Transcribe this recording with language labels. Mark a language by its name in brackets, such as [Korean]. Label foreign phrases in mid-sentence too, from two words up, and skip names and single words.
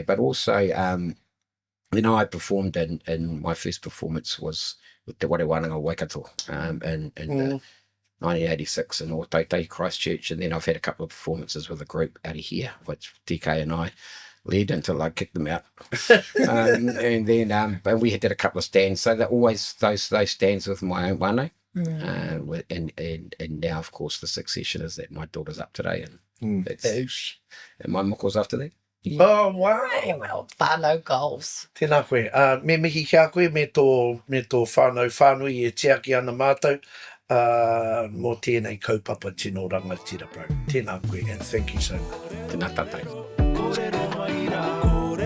[English] But also, you know, I performed in my first performance was with Te Wharehoka Waikato in 1986 in Ōtautau, Christchurch, and then I've had a couple of performances with a group out of here, which TK and I led until I kicked them out. And then but we did a couple of stands, so that always those stands with my own whānau. And now, of course, the succession is that my daughter's up today, and and my muko's after that. Yeah. Oh, wow. Well, whānau goals. [Māori] Tēnā koe. Me mihi kia koe me tō whānau whānui e tiaki ana mātou. Mō tēnei kaupapa tino rangatira, bro. Tēnā koe, [English] and thank you so much. [Māori] Tēnā tātou. Kōrero mai rā.